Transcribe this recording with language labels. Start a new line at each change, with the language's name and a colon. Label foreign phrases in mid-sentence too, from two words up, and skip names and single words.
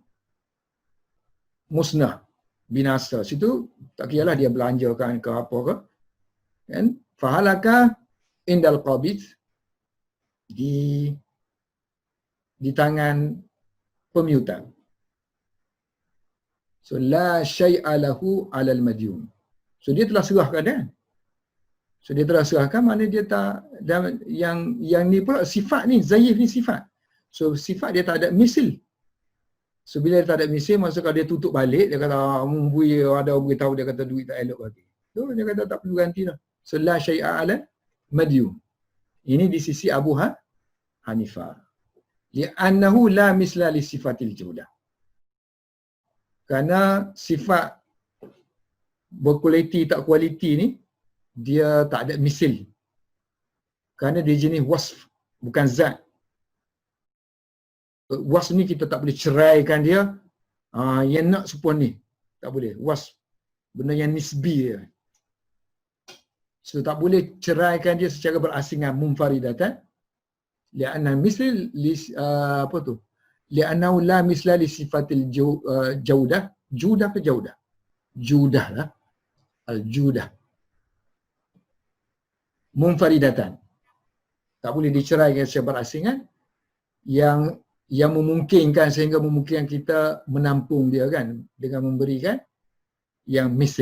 Malay: Musnah, binasa. Situ tak kiralah dia belanjakan ke apa ke. Kan?
Arabic: فهلك عند القابض,
Malay: di tangan pemiutang.
Arabic: So لا شيء له على المدين.
Malay: So dia telah serahkan kan? So dia telah serahkan, mana dia tak, dan yang ni pula sifat ni, zayif ni sifat. So sifat dia tak ada misil. So bila dia tak ada misil, masa kalau dia tutup balik, dia kata ada orang beritahu dia kata duit tak elok lagi. So dia kata tak perlu ganti lah. So
Arabic: لا شيء على مدين.
Malay: Ini di sisi Abu Hanifah.
Arabic: لأنه لا مثل لصفة الجودة.
Malay: Kerana sifat berkualiti tak kualiti ni, dia tak ada misil. Kerana dia jenis wasf, bukan zat. Wasf ni kita tak boleh ceraikan dia, yang nak supaya ni. Tak boleh. Wasf, benda yang nisbi dia. So tak boleh ceraikan dia secara berasingan, munfaridatan.
Arabic: لأن مثل
Malay: apa tu?
Arabic: لأنه لا مثل لصفة الجودة.
Malay: Judah ke jawdah? Judah lah. Al-judah. Munfaridatan. Tak boleh diceraikan secara berasingan, yang memungkinkan, sehingga memungkinkan kita menampung dia kan, dengan memberikan yang misl.